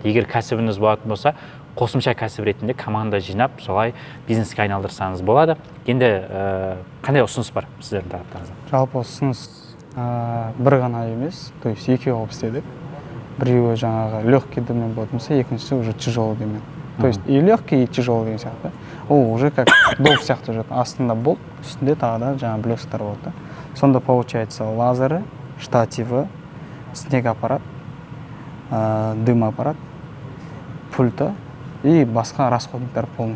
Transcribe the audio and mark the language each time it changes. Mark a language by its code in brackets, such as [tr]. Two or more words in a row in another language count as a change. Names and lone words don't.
[kk] Егер кәсібіңіз болатын болса, қосымша кәсіп ретінде команда жинап, солай бизнеске айналдырсаңыз болады. Енді қандай ұсыныс бар сіздердің тараптарыңыздан? Жалпы ұсыныс бір ғана емес, [ru] то есть [kk] екеу алып істедік. Біреуі жаңағы легкий демен болатын болса, екіншісі [ru] уже тяжелый [kk] демен. [ru] То есть и легкий, и тяжелый [kk] деген сияқты. Ол [ru] уже как доп [kk] сияқты жүреді. Астында болт, үстінде тағы да жаңағы блестер болады. Сонда получается лазері, штативі, снег аппарат, дым аппарат, пульта и басқа расходниктар полностью кіреді.